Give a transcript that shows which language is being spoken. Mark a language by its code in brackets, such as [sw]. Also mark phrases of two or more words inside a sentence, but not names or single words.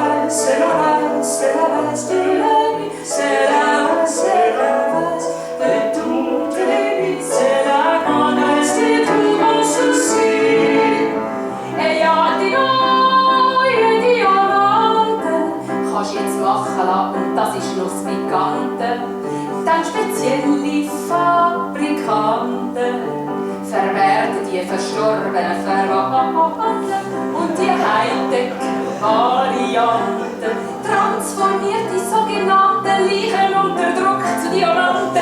[fr] valse de la nuit, c'est la valse de toutes les nuits, c'est la grande valse de tout mon souci. [de] Et ja, die neue Diamante kannst jetzt machen lassen, und das ist noch das Pikante. Dann spezielle Fabrikanten verwerten die verstorbenen Verwandten und die Hightech-Varianten transformiert die sogenannten Leichen unter Druck zu Diamanten.